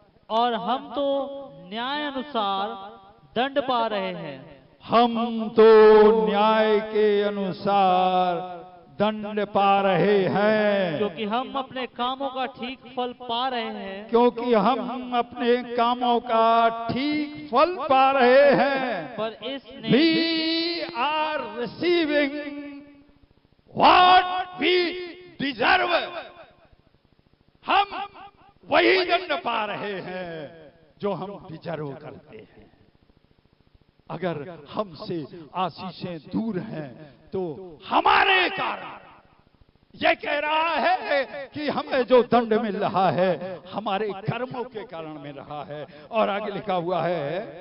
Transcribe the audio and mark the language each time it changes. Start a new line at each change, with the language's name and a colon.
Hindi: और हम तो न्याय अनुसार दंड पा रहे हैं, हम तो न्याय के अनुसार दंड पा रहे हैं, क्योंकि हम अपने कामों का ठीक फल पा रहे हैं, क्योंकि हम अपने कामों का ठीक फल पा रहे हैं। पर इसने
English: We are receiving what we deserve।
Hindi: हम वही दंड पा रहे हैं जो हम डिजर्व करते हैं। अगर हमसे आशीषें दूर हैं तो हमारे कारण यह कह रहा है कि हमें जो दंड मिल रहा है हमारे कर्मों के कारण मिल रहा है। और आगे लिखा हुआ है,